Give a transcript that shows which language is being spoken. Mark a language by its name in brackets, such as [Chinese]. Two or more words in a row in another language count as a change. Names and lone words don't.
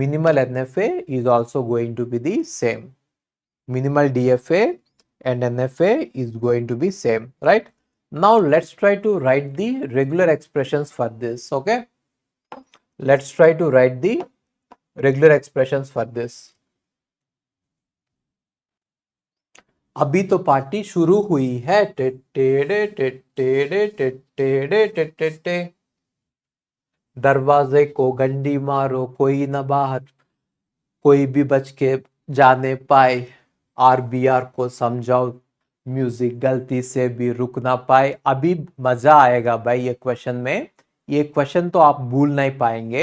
[English] Minimal NFA is also going to be the same. Minimal DFA and NFA is going to be same, right? Now let's try to write the regular expressions for this. Okay, let's try to write the regular expressions for this. [Hindi] अभी तो पार्टी शुरू हुई है, टे टेड़े टे टेड़े टे टेड़े टे टे टे, दरवाजे को घंटी मारो कोई न बाहर, कोई भी बच के जाने पाए, आरबीआर को समझाओ म्यूजिक गलती से भी रुक ना पाए। अभी मजा आएगा भाई ये क्वेश्चन में, ये क्वेश्चन तो आप भूल नहीं पाएंगे।